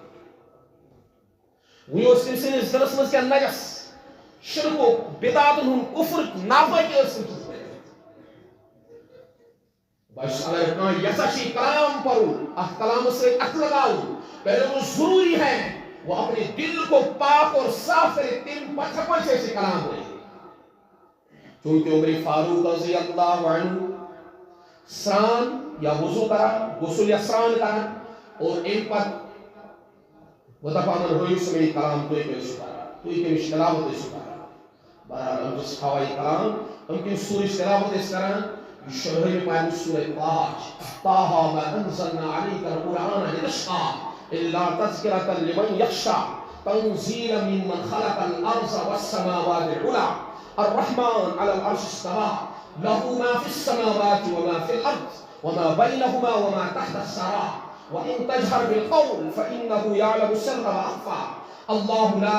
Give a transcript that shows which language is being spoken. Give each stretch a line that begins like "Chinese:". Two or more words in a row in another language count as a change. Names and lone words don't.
Kashmiri: وٕنہِ اوس تٔمۍ سٕنٛدِس دِلس منٛز کیٚنٛہہ نجس شرکُک بِدعاتن ہُنٛد کُفرٕچ نافرٲکی ٲس تٔمۍ سٕنٛز بس اگر کانٛہہ یژھان چھُ یہِ کلام پرُن اتھ کلامس سۭتۍ اَتھٕ لگاوُن
Urdu: پہلے وہ ضروری ہے وہ اپنے دل کو پاک اور صاف کرے
Kashmiri: تمہِ پتہٕ ہیٚکو أسۍ یہِ کلام پٔرِتھ چونکہ عمر فاروق
Arabic: رضی اللہ عنہ
Kashmiri: سران یا وضو کران غسل یا سران کران اور امہِ پتہٕ وہ دپان ہٲیِو سا مےٚ یہِ کلام تُہۍ کیٛاہ ٲسِو کران تُہۍ کمِچ تلاوت ٲسِو کران بہرحال یِم چھِ تھاوان یہِ کلام یِم کمہِ سورٕچ تلاوت ٲسۍ کران یہِ چھُ ہٲیِو پایہِ سورہ طه
Arabic: ما أنزلنا عليك القرآن لتشقى إلا تذكرة لمن يخشى تنزيلا ممن خلق الأرض والسماوات العلى الرحمن على العرش استوى له ما في السماوات وما في الأرض وما بينهما وما تحت الثرى وإن تجهر بالقول فإنه يعلم السر وأخفى الله لا